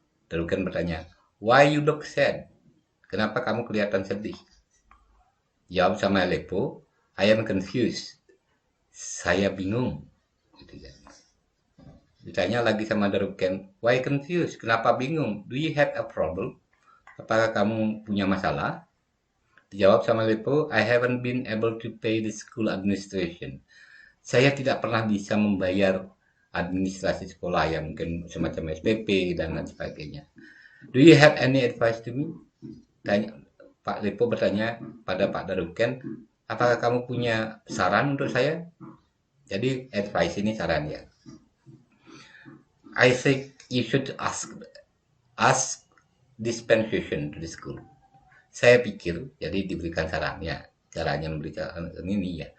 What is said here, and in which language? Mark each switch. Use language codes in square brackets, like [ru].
[id] Daruken bertanya, [en] why you look sad? [id] Kenapa kamu kelihatan sedih? Jawab sama Lepo, [en] I am confused. [id] Saya bingung. Gitu kan. Ditanya lagi sama Daruken, [en] why confused? [id] Kenapa bingung? [en] Do you have a problem? [id] Apakah kamu punya masalah? Dijawab sama Lepo, [en] I haven't been able to pay the school administration. [id] Saya tidak pernah bisa membayar administrasi sekolah yang mungkin semacam SPP dan lain sebagainya. [en] Do you have any advice to me? [id] Tanya, Pak Lepo bertanya pada Pak Daruken, apakah kamu punya saran untuk saya? Jadi advice ini saran ya. [en] I think you should ask dispensation to the school. [id] Saya pikir, jadi diberikan sarannya, caranya memberikan ini ya.